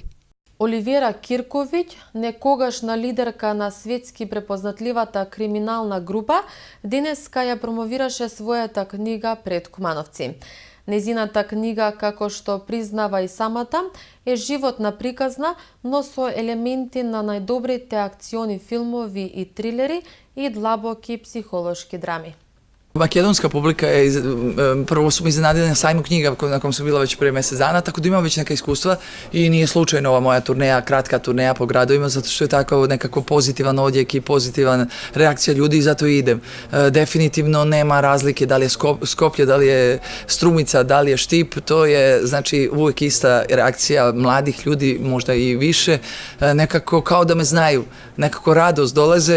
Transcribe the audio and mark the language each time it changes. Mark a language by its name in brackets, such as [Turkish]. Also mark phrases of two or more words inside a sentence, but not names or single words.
[Macedonian] Оливера Кирковиќ, некогашна лидерка на светски препознатливата криминална група, денеска ја промовираше својата книга пред Кумановци. Незината книга, како што признава и самата, е животна приказна, но со елементи на најдобрите акциони филмови и трилери и длабоки психолошки драми. [Serbian] Makedonska publika je, prvo su me iznenadili na sajmu knjiga na kom sam bila već prije mjesec dana, tako da imam već neka iskustva i nije slučajno ova moja turneja, kratka turneja po gradovima, zato što je tako nekako pozitivan odjek i pozitivan reakcija ljudi i zato i idem. Definitivno nema razlike da li je Skoplje, da li je Strumica, da li je Štip, to je znači uvijek ista reakcija mladih ljudi, možda i više, nekako kao da me znaju, nekako radost dolaze.